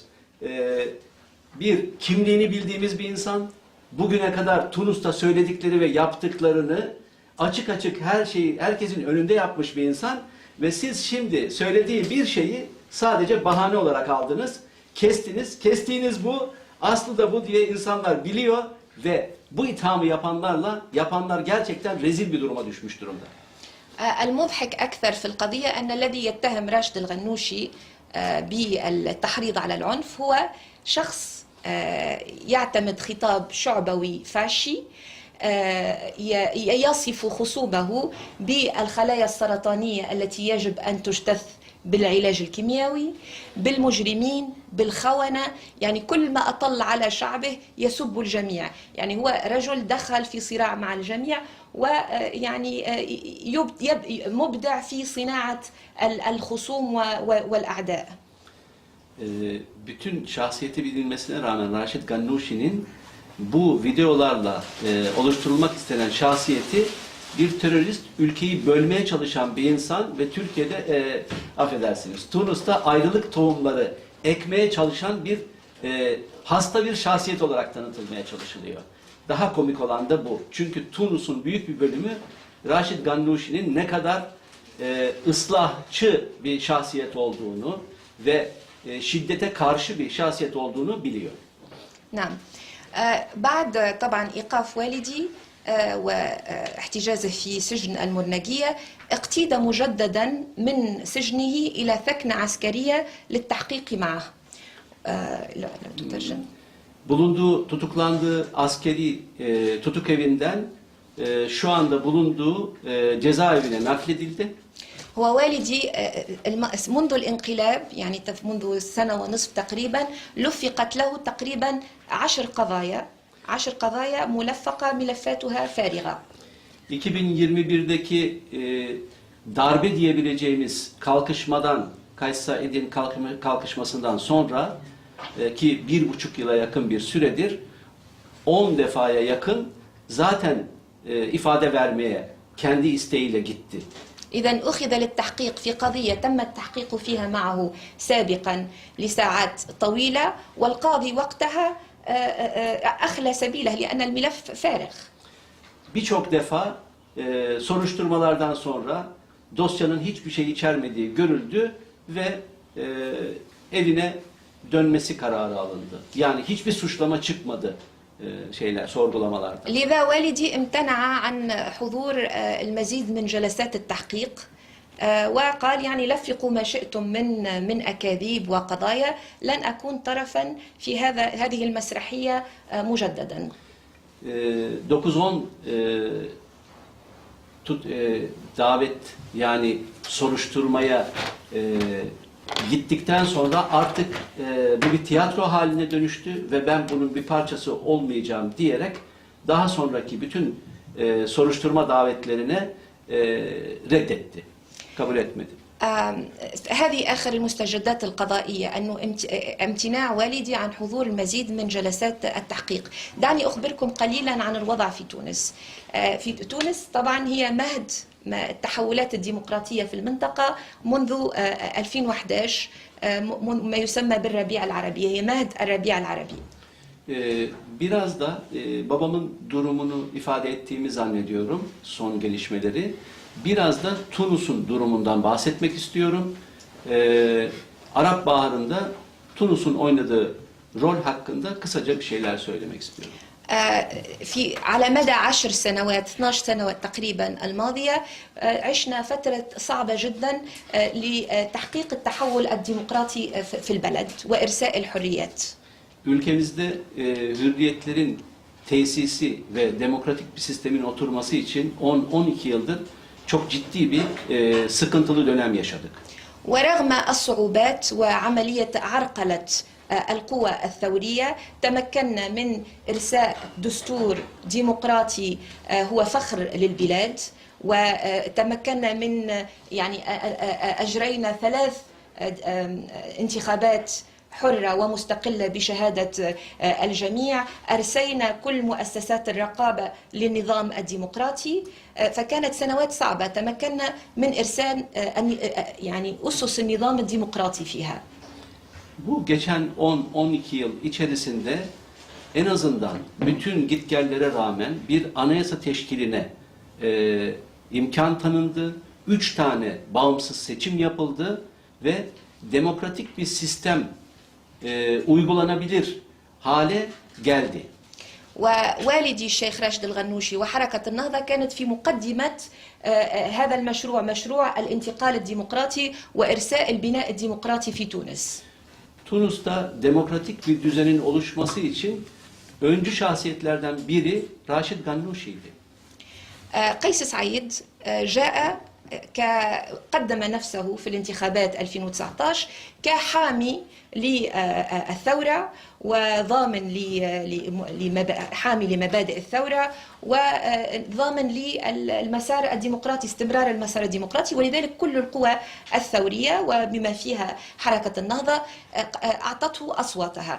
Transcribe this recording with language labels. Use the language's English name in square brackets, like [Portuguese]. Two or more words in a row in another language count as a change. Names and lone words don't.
[Turkish] Bir kimliğini bildiğimiz bir insan, bugüne kadar Tunus'ta söyledikleri ve yaptıklarını açık açık her şeyi herkesin önünde yapmış bir insan ve siz şimdi söylediği bir şeyi sadece bahane olarak aldınız, kestiniz. Kestiğiniz bu, aslı da bu diye insanlar biliyor ve bu ithamı yapanlar gerçekten rezil bir duruma düşmüş durumda. [Arabic] المضحك أكثر في القضية أن الذي يتهم راشد الغنوشي بالتحريض على العنف هو شخص يعتمد خطاب شعبوي فاشي يصف خصومه بالخلايا السرطانية التي يجب أن تجتث بالعلاج الكيميائي، بالمجرمين، بالخونة، يعني كل ما أطل على شعبه يسب الجميع. يعني هو رجل دخل في صراع مع الجميع ويعني مبدع في صناعة الخصوم والأعداء. [Turkish] Bütün şahsiyeti bilinmesine rağmen Raşid Gannuşi'nin bu videolarla oluşturulmak istenen şahsiyeti bir terörist, ülkeyi bölmeye çalışan bir insan ve Türkiye'de affedersiniz Tunus'ta ayrılık tohumları ekmeye çalışan bir hasta bir şahsiyet olarak tanıtılmaya çalışılıyor. Daha komik olan da bu. Çünkü Tunus'un büyük bir bölümü Raşid Gannuşi'nin ne kadar ıslahçı bir şahsiyet olduğunu ve şiddete karşı bir şahsiyet olduğunu biliyor. [Arabic] نعم. بعد طبعا إيقاف والدي واحتجازه في سجن المرنجية اقتيد مجددا من سجنه إلى ثكنة عسكرية للتحقيق معه. لا تترجم. [Turkish] Tutuklandığı askeri tutuk evinden şu anda bulunduğu cezaevine nakledildi. [Arabic] هو والدي منذ الانقلاب يعني منذ سنة ونصف تقريبا لفقت له تقريبا 10 قضايا ملفقة ملفاتها فارغة. [Turkish] 2021'deki darbe diyebileceğimiz kalkışmadan, Kays Said'in kalkışmasından sonra ki 1,5 yıla yakın bir süredir 10 defaya yakın zaten ifade vermeye kendi isteğiyle gitti. [Arabic] إذن أخذ للتحقيق في قضية تم التحقيق فيها معه سابقا لساعات طويلة والقاضي وقتها أخلى سبيله لأن الملف فارغ. [Turkish] Birçok defa soruşturmalardan sonra dosyanın hiçbir şey içermediği görüldü ve evine dönmesi kararı alındı. Yani hiçbir suçlama çıkmadı sorgulamalarda. [Arabic] لذا والدي امتنع عن حضور المزيد من جلسات التحقيق وقال يعني لفقوا ما شئتم من أكاذيب وقضايا لن أكون طرفا في هذه المسرحية مجددا. [Turkish] 9-10 davet yani soruşturmaya gittikten sonra artık bu bir tiyatro haline dönüştü ve ben bunun bir parçası olmayacağım diyerek daha sonraki bütün soruşturma davetlerine reddetti, kabul etmedi. [Arabic] هذه آخر المستجدات القضائية أنه امتناع والدي عن حضور المزيد من جلسات التحقيق. دعني أخبركم قليلا عن الوضع في تونس. في تونس طبعا هي مهد التحولات الديمقراطية في المنطقة منذ 2011 ما يسمى بالربيع العربي. هي مهد الربيع العربي. [Turkish] Biraz da babamın durumunu ifade ettiğimi zannediyorum, son gelişmeleri. Biraz da Tunus'un durumundan bahsetmek istiyorum. Arap Baharı'nda Tunus'un oynadığı rol hakkında kısaca bir şeyler söylemek istiyorum. [Arabic] على مدى 10 سنوات 12 سنوات تقريبا الماضية عشنا فترة صعبة جدا لتحقيق التحول الديمقراطي في البلد وإرساء الحريات. [Turkish] Ülkemizde hürriyetlerin tesisi ve demokratik bir sistemin oturması için 10-12 yıldır çok ciddi bir sıkıntılı dönem yaşadık. [Arabic] ورغم الصعوبات وعملية عرقلة القوى الثورية تمكنا من إرساء دستور ديمقراطي هو فخر للبلاد وتمكنا من يعني أجرينا 3 انتخابات حرة ومستقلة بشهادة الجميع. أرسينا كل مؤسسات الرقابة للنظام الديمقراطي فكانت سنوات صعبة تمكنا من إرسال يعني أسس النظام الديمقراطي فيها. [Turkish] Bu geçen 10-12 yıl içerisinde en azından bütün gitgellere rağmen bir anayasa teşkiline imkan tanındı. 3 tane bağımsız seçim yapıldı ve demokratik bir sistem uygulanabilir hale geldi. [Arabic] ووالدي الشيخ راشد الغنوشي وحركة النهضة كانت في مقدمة هذا المشروع مشروع الانتقال الديمقراطي وإرساء البناء الديمقراطي في تونس. [Turkish] Tunus'ta demokratik bir düzenin oluşması için öncü şahsiyetlerden biri Raşid Gannouchi'ydi. [Arabic] قيس سعيد جاء قدم نفسه في الانتخابات 2019 كحامي للثورة وضامن حامي لمبادئ الثورة وضامن للمسار الديمقراطي، استمرار المسار الديمقراطي، ولذلك كل القوى الثورية وبما فيها حركة النهضة أعطته أصواتها.